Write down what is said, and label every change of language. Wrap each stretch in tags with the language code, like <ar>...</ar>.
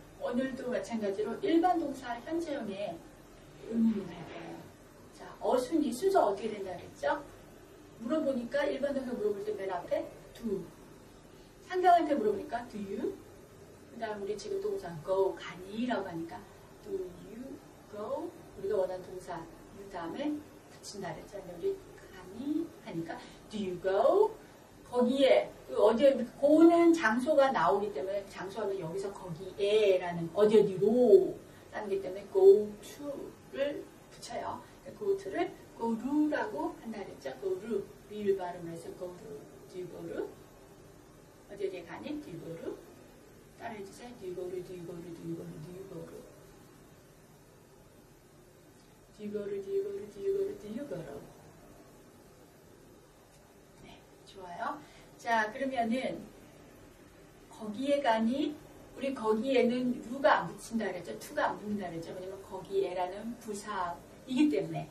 <ko>오늘도 마찬가지로 일반 동사 현재형의 의문문을 할 거예요. 자, 어순이 순서 어떻게 된다 그랬죠? 물어보니까 일반 동사 물어볼 때 맨 앞에 do. 상대방한테 물어보니까</ko> <en>do you?</en> <ko>그 다음 우리 지금 동사 go, 가니? 라고 하니까</ko> <en>do you go?</en> <ko>우리가 원하는 동사 you 다음에 붙인다 그랬죠. 우리 가니? 하니까</ko> <en>do you go?</en> <ko>거기에 어디에 고는 장소가 나오기 때문에 장소하면 여기서 거기에 라는 어디로 라는 게 때문에</ko> <en>go to</en> <ko>를 붙여요.</ko> <en>go to</en> <ko>를 go to라고 한다 그랬죠. go to 리을 발음을 해서</ko> <en>go to do you go to</en> <ko>어디에 가니?</ko> <en>do you go to</en> <ko>따라해주세요.</ko> <en>do you go to do you go to do you go to do you go to do you go to do you go to do you go to do you go to</en> <ko>좋아요. 자, 그러면은 거기에 가니 우리 거기에는 루가 안 붙인다 그랬죠. 투가 안 붙는다 그랬죠. 왜냐면 거기에라는 부사이기 때문에.</ko>